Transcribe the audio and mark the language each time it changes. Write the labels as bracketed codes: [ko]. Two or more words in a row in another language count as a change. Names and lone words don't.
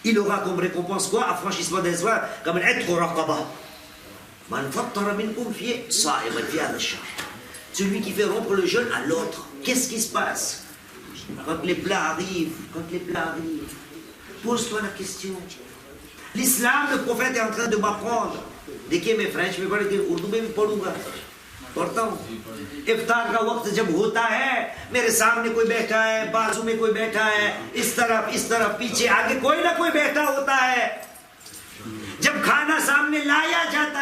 [fr] il aura comme récompense quoi? Affranchissement des doigts, comme un être raqaba. Celui qui fait rompre le jeûne à l'autre. Qu'est-ce qui se passe? Quand les plats arrivent, pose-toi la question. L'islam, le prophète est en train de m'apprendre. [ur] دیکھیے میں فرنچ میں پڑھ کے اردو میں بھی پڑھوں گا پڑھتا ہوں افطار کا وقت جب ہوتا ہے میرے سامنے کوئی بیٹھا ہے بازو میں کوئی بیٹھا ہے اس طرف پیچھے آگے کوئی نہ کوئی بیٹھا ہوتا ہے جب کھانا سامنے لایا جاتا